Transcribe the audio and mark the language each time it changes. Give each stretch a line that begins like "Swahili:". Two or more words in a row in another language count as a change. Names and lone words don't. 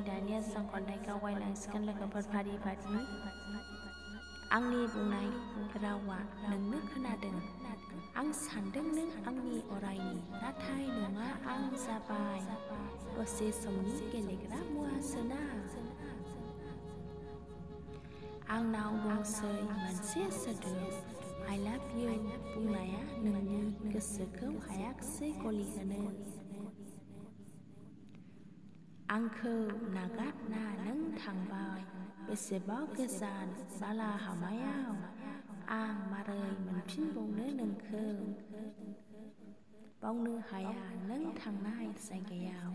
Bodo: दानिया जों खन्थाइखौ आवगायलांसिगोन लोगोफोर फारि फारि। आंनि बुंनाय रावा नोंनो खोनादों। आं सान्दों नों आंनि अरायनि, नाथाय नङा आं जाबाय दसे समनि गेलेग्रा मुवासोना। आंनाव दंसै मोनसे सोदोब
English: I love you
Bodo: बुंनाया नोंनि गोसोखौ हायाखिसै गलिहोनो। आंखौ नागारना नों थांबाय बेसेबा गोजान बालाहामायाव। आं मारै मोनफिनबावनो नोंखौ, बावनो हाया नों थांनाय जायगायाव।